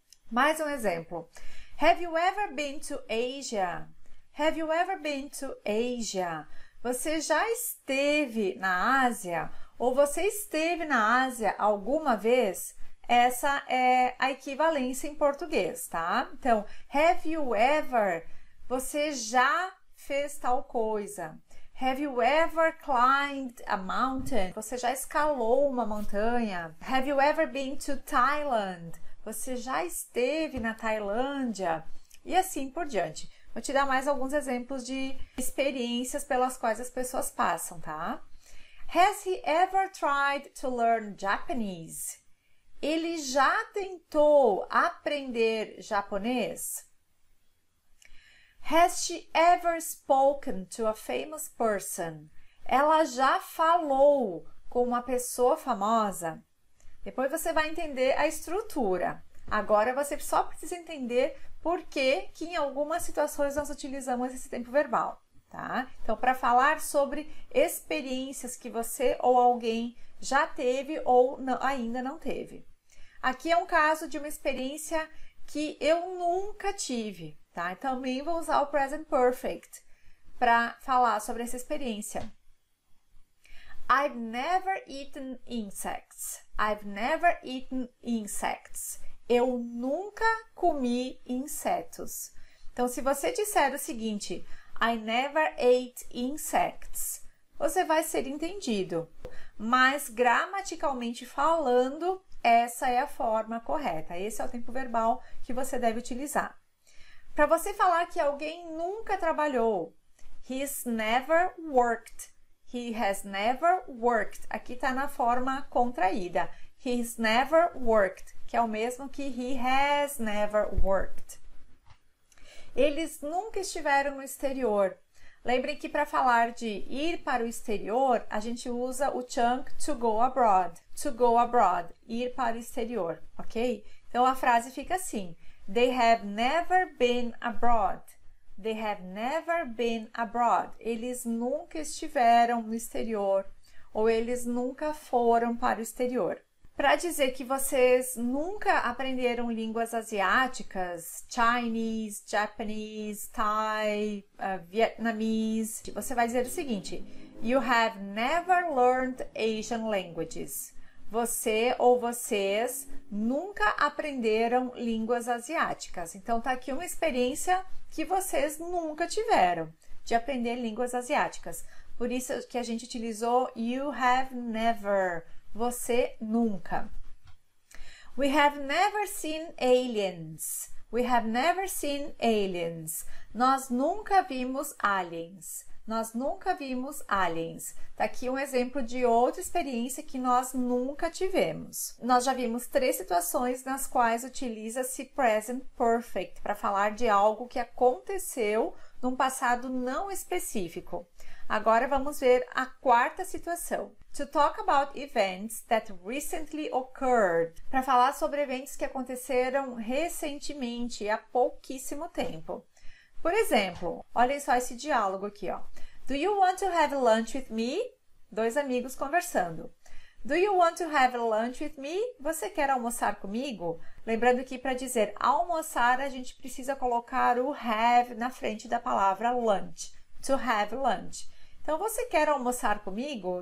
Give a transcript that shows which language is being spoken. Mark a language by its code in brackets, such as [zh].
[pt] Mais um exemplo. [en] Have you ever been to Asia? Have you ever been to Asia? [pt] Você já esteve na Ásia? Ou você esteve na Ásia alguma vez? Essa é a equivalência em português, tá? Então, [en] have you ever? [pt] Você já fez tal coisa. [en] Have you ever climbed a mountain? [pt] Você já escalou uma montanha. [en] Have you ever been to Thailand? [pt] Você já esteve na Tailândia? E assim por diante. Vou te dar mais alguns exemplos de experiências pelas quais as pessoas passam, tá? [en] Has he ever tried to learn Japanese? [pt] Ele já tentou aprender japonês? [en] Has she ever spoken to a famous person? [pt] Ela já falou com uma pessoa famosa? Depois você vai entender a estrutura. Agora você só precisa entender por que em algumas situações nós utilizamos esse tempo verbal, tá? Então, para falar sobre experiências que você ou alguém já teve ou não, ainda não teve. Aqui é um caso de uma experiência que eu nunca tive, tá? Também vou usar o present perfect para falar sobre essa experiência. [en] I've never eaten insects. I've never eaten insects. [pt] Eu nunca comi insetos. Então, se você disser o seguinte, [en] I never ate insects, [pt] você vai ser entendido. Mas, gramaticalmente falando, essa é a forma correta. Esse é o tempo verbal que você deve utilizar. Para você falar que alguém nunca trabalhou, [en] he's never worked. He has never worked. [pt] Aqui está na forma contraída. [en] He's never worked, [pt] que é o mesmo que [en] he has never worked. [pt] Eles nunca estiveram no exterior. Lembrem que para falar de ir para o exterior, a gente usa o chunk [en] to go abroad. To go abroad, [pt] ir para o exterior, ok? Então a frase fica assim: [en] They have never been abroad. They have never been abroad. [pt] Eles nunca estiveram no exterior ou eles nunca foram para o exterior. Para dizer que vocês nunca aprenderam línguas asiáticas, Chinese, Japanese, Thai, Vietnamese, você vai dizer o seguinte: [en] You have never learned Asian languages. [pt] Você ou vocês nunca aprenderam línguas asiáticas. Então, tá aqui uma experiência que vocês nunca tiveram de aprender línguas asiáticas. Por isso que a gente utilizou [en] you have never. [pt] Você nunca. [en] We have never seen aliens. We have never seen aliens. [pt] Nós nunca vimos aliens. Nós nunca vimos aliens. Tá aqui um exemplo de outra experiência que nós nunca tivemos. Nós já vimos 3 situações nas quais utiliza-se present perfect para falar de algo que aconteceu num passado não específico. Agora vamos ver a 4ª situação. [en] To talk about events that recently occurred. [pt] Para falar sobre eventos que aconteceram recentemente, há pouquíssimo tempo. Por exemplo, olhem só esse diálogo aqui, ó. [en] Do you want to have lunch with me? [pt] 2 amigos conversando. [en] Do you want to have lunch with me? [pt] Você quer almoçar comigo? Lembrando que para dizer almoçar, a gente precisa colocar o have na frente da palavra lunch. [en] To have lunch. [pt] Então, você quer almoçar comigo?